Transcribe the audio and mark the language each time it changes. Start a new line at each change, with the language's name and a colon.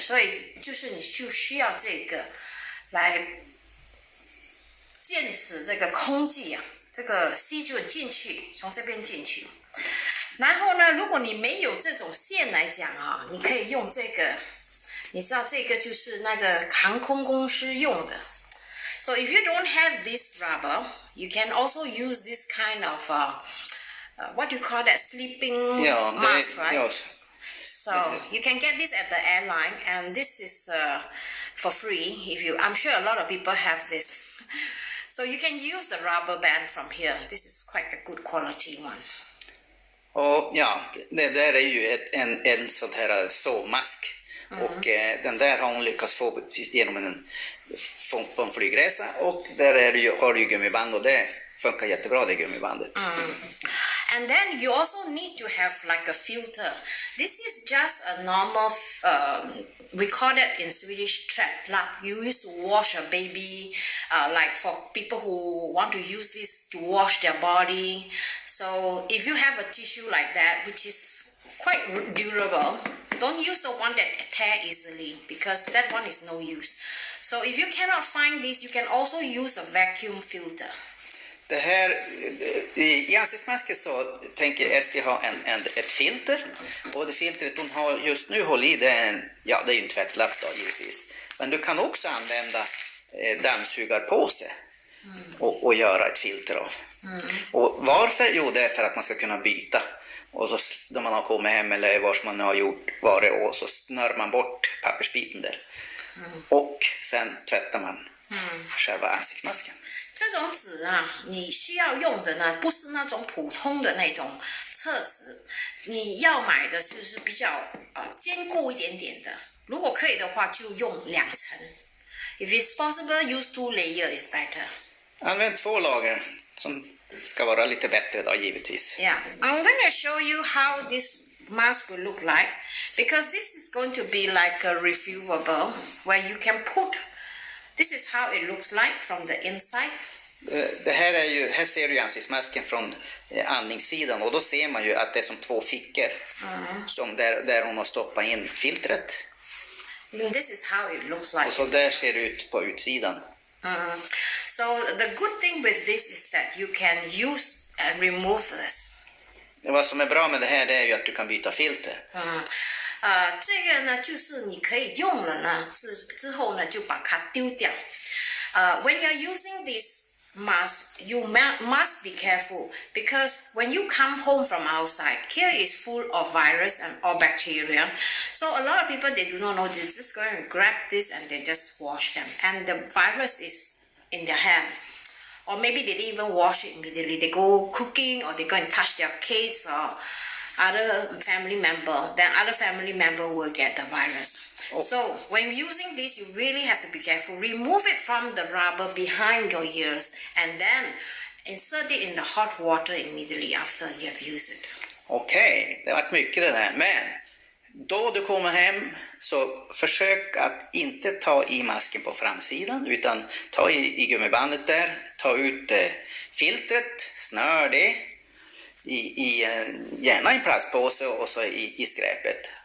Chinese: 所以就是你就需要这个来坚持这个空气这个吸准进去，从这边进去。然后呢，如果你没有这种线来讲你可以用这个你知道这个就是那个航空公司用的。
English: So if you don't have this rubber, you can also use this kind of what do you call that, sleeping mask, right?
Swedish: Ja.
English: So you can get this at the airline, and this is for free. I'm sure a lot of people have this. So you can use the rubber band from here. This is quite a good quality one.
Swedish: Och ja, det där är ju en sån här sovmask. Och den där har hon lyckats få genom på en flygresa. Och där har du ju gummiband, och det funkar jättebra, det gummibandet.
English: And then you also need to have like a filter. This is just a normal, we call it in Swedish tvättlapp. You used to wash a baby, like for people who want to use this to wash their body. So if you have a tissue like that, which is quite durable, don't use the one that tear easily, because that one is no use. So if you cannot find this, you can also use a vacuum filter.
Swedish: Det här, i ansiktsmasken så tänker Esti ha ett filter, och det filtret hon har just nu håller i, det är ju en tvättlapp då givetvis. Men du kan också använda dammsugarpåse och göra ett filter av. Och varför? Jo, det är för att man ska kunna byta. Och så när man har kommit hem eller var man har varit, och så snör man bort pappersbiten där. Och sen tvättar man själva ansiktsmasken.
Chinese: 这种纸啊，你需要用的呢，不是那种普通的那种厕纸，你要买的就是比较坚固一点点的。如果可以的话，就用2层。
English: If it's possible, use 2 layer is better.
Swedish: Använd 2 lager som ska vara lite bättre då givetvis.
English: Yeah, I'm going to show you how this mask will look like, because this is going to be like a refillable where you can put. This is how it looks like from the inside.
Swedish: Det här ser du ansiktsmasken från andningssidan, och då ser man ju att det är som 2 fickor som där hon har stoppat in filtret.
English: This is how it looks like.
Swedish: Och så där ser det ut på utsidan.
English: So the good thing with this is that you can use and remove this.
Swedish: Vad som är bra med det här, det är ju att du kan byta filter.
Chinese: 这个呢，就是你可以用了呢，之后呢就把它丢掉。
English: When you're using this mask, you must be careful, because when you come home from outside, here is full of virus and or bacteria. So a lot of people, they do not know, they just go and grab this and they just wash them, and the virus is in their hand. Or maybe they didn't even wash it immediately. They go cooking, or they go and touch their kids or other family member, then other family member will get the virus. So when using this, you really have to be careful. Remove it from the rubber behind your ears, and then insert it in the hot water immediately after you have used it.
Swedish: Okej, det har varit mycket det där. Men då du kommer hem, så försök att inte ta i masken på framsidan, utan ta i gummibandet där, ta ut filtret, snör det gärna i en plastpåse och så i skräpet.